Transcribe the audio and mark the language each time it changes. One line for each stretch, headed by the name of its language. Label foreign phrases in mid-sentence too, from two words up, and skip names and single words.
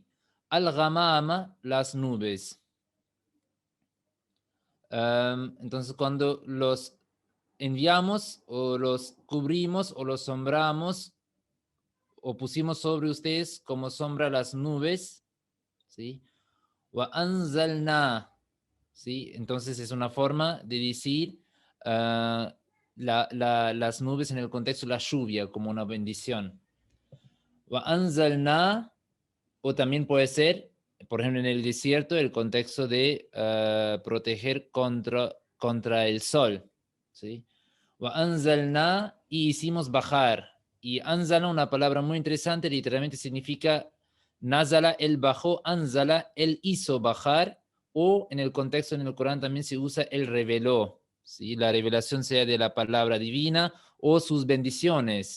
Spanish: Al-ghamama, las nubes. Entonces, cuando los enviamos o los cubrimos o los sombramos o pusimos sobre ustedes como sombra las nubes, ¿sí?
Arabic: وأنزلنا,
Spanish: ¿sí? Entonces es una forma de decir las nubes en el contexto de la lluvia como una bendición.
Arabic: وأنزلنا,
Spanish: o también puede ser, por ejemplo, en el desierto, el contexto de proteger contra el sol, ¿sí?
Arabic: وأنزلنا,
Spanish: y hicimos bajar. Y anzala, una palabra muy interesante, literalmente significa nazala, él bajó, anzala, él hizo bajar, o en el contexto en el Corán también se usa él reveló, ¿sí? La revelación sea de la palabra divina o sus bendiciones.